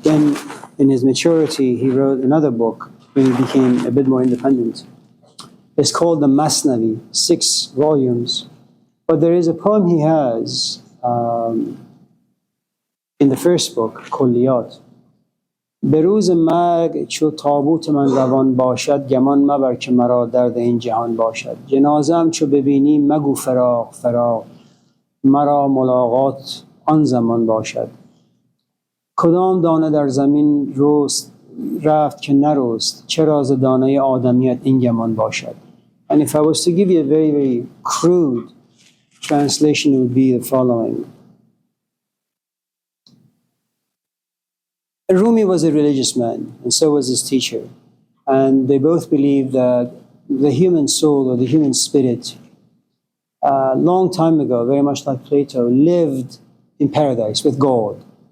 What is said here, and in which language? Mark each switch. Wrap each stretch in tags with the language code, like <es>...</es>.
<en>Then, in his maturity, he wrote another book when he became a bit more independent. It's called the Masnavi, 6 volumes. But there is a poem he has in the first book, Kulliyat.</en> <fa>به روز مرگ چو تابوت من روان باشد گمان مبر که مرا درد این جهان باشد جنازه‌ام چو ببینی مگو فراق فراق مرا ملاقات آن زمان باشد کدام دانه در زمین رفت که نرست چرا ز دانه آدمیت این گمان باشد.</fa> <en>And if I was to give you a very, very crude translation, it would be the following. Rumi was a religious man, and so was his teacher. And they both believed that the human soul or the human spirit, a long time ago, very much like Plato, lived in paradise with God.</en>